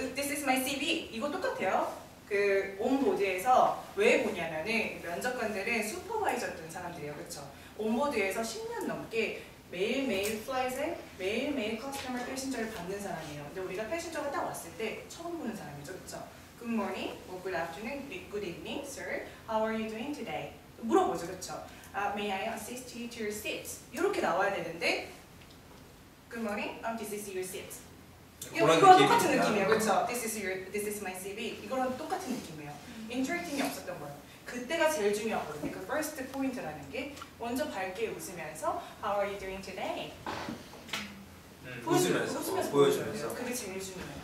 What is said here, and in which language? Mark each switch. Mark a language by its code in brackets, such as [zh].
[en] This is my CV. [ko] 이거 똑같아요. 그 온보드에서 왜 보냐면은 면접관들은 슈퍼바이저였던 사람들이에요, 그렇죠? 온보드에서 10년 넘게 매일매일 플라이트에 매일매일 커스터머 패신저를 받는 사람이에요. 근데 우리가 패신저가 딱 왔을 때 처음 보는 사람이죠, 그렇죠? [en] Good morning, or good afternoon, good evening, sir. How are you doing today? [ko] 물어보죠, 그렇죠? [en] May I assist you to your seat? [ko] 이렇게 나와야 되는데 [en] Good morning, this is your seat. [ko] 이거랑 똑같은 느낌이에요, 그렇죠? [en] This is my CV. [ko] 이거랑 똑같은 느낌이에요. 인터랙팅이 없었던 거예요. 그때가 제일 중요하거든요. 그 first 포인트라는 게 먼저 밝게 웃으면서 [en] How are you doing today? [ko] 웃으면서 보여주면서 그게 제일 중요해요.